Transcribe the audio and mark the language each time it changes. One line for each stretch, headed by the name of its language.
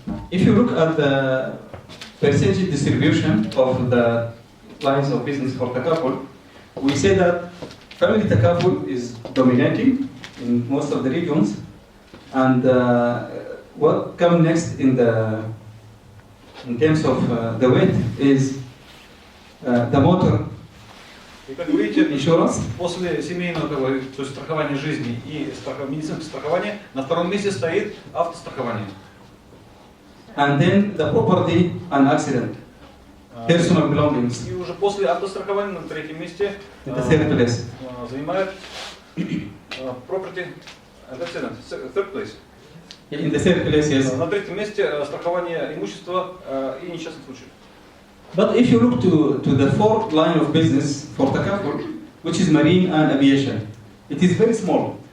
English: If you look at the percentage distribution of the lines of business for takaful, we say that family takaful is dominating in most of the regions, and what comes next in terms of the weight is the motor
Russian: И как вы видите,
English: insurance.
Russian: после семейного, то есть страхования жизни и медицинского страхования, на втором месте стоит автострахование.
English: And then the property and accident, personal belongings.
Russian: И уже после автострахования на третьем месте
English: In the third place.
Russian: занимает
English: property and accident, third place. In the third place, yes.
Russian: На третьем месте страхование имущества и несчастных случаев.
English: But if you look to the fourth line of business for takaful, which is marine and aviation, it is very small.